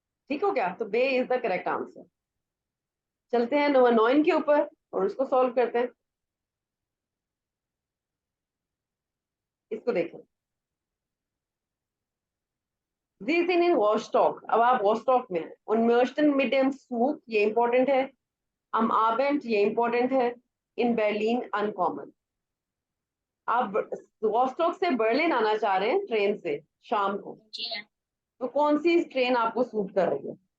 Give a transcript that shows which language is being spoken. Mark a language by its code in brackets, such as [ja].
[hi] ठीक हो गया? तो बे इज द करेक्ट आंसर। चलते हैं नंबर 9 के ऊपर और उसको सॉल्व करते हैं। इसको देखें, जी [de] sind in Rostock, [hi] अब आप वॉस्टॉक में हैं। [de] und möchten mit dem Zug, [hi] ये इंपॉर्टेंट है। [de] am Abend, [hi] ये इंपॉर्टेंट है। [de] in Berlin ankommen, [hi] आप वॉस्टॉक से बर्लिन आना चाह रहे हैं ट्रेन से शाम को, तो कौन सी ट्रेन आपको सूट कर रही है?